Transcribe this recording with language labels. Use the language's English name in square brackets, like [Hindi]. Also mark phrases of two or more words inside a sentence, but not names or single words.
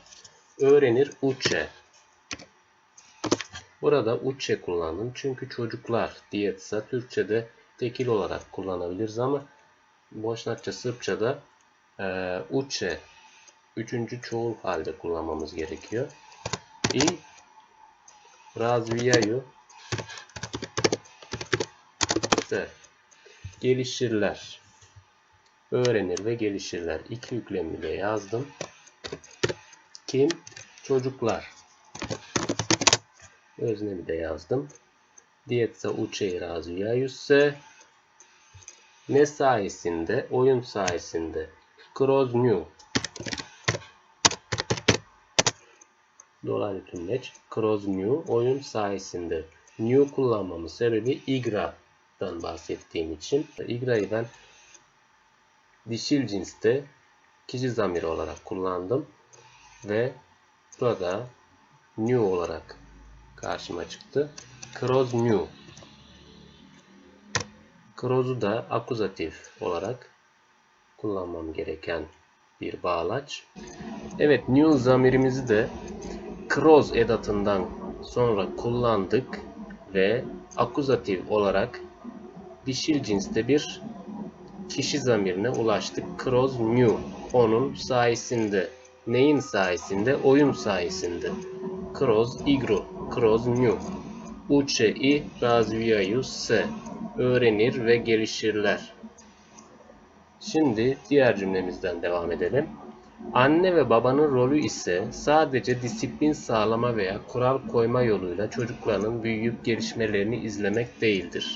[Turkish] Öğrenir uče. Burada uče kullandım. Çünkü çocuklar diyetsa Türkçe'de tekil olarak kullanabiliriz ama Boşnakça, Sırpça'da uče üçüncü çoğul halde kullanmamız gerekiyor. [Bosnian] I razvijaju se. [Turkish] Gelişirler. Öğrenir ve gelişirler. İki yüklemini de yazdım. Kim? Çocuklar. Öznemi de yazdım. [Bosnian] Dieca uče i razvijaju se. [Turkish] Ne sayesinde? Oyun sayesinde. [Bosnian] Kroz nju. [Turkish] Dolaylı tümleç. [Bosnian] Kroz nju. [Turkish] Oyun sayesinde. Nju kullanmamın sebebi igra'dan bahsettiğim için. Igra'yı ben dişil cinste kişi zamiri olarak kullandım. Ve burada nju olarak karşıma çıktı. [Bosnian] Kroz nju. [Turkish] Kroz'u da akuzatif olarak kullanmam gereken bir bağlaç. Evet, nju zamirimizi de [Bosnian] kroz edatından [Turkish] sonra kullandık ve akuzatif olarak dişil cinste bir kişi zamirine ulaştık. [Bosnian] Kroz nju. [Turkish] Onun sayesinde. Neyin sayesinde? Oyun sayesinde. [Bosnian] Kroz igru. Kroz nju. Uče i razvijaju se. [Turkish] Öğrenir ve gelişirler. Şimdi diğer cümlemizden devam edelim. Anne ve babanın rolü ise sadece disiplin sağlama veya kural koyma yoluyla çocukların büyüyüp gelişmelerini izlemek değildir.